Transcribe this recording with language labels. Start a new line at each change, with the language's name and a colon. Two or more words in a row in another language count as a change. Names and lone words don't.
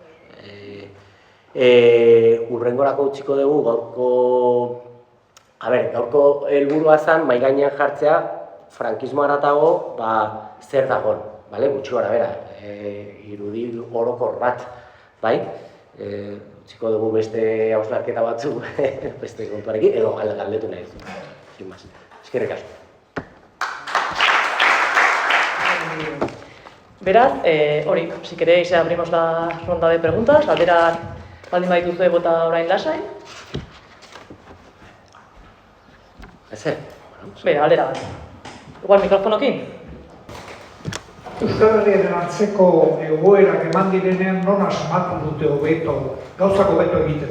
Basque: Urrengorako utziko dugu gaurko helburua zen mahai gainean jartzea frankismo haratago zer dagoen, gutxi gora bera, irudi orokor bat, bai? Utziko dugu beste hausnarketa batzuk beste kontuarekin edo galdetu nahi.
Spanish: Sin más.
Basque: Eskerrik asko. Beraz, hori,
Spanish: si queréis abrimos la ronda de preguntas,
Basque: galderak baldin badituzue bota orain lasai. Ezer? Bera, galdera bat. Igual mikrofonokin? Euskal Herriaren antzeko egoerak eman direnean non asmatu dute hobeto, gauzak hobeto egiten.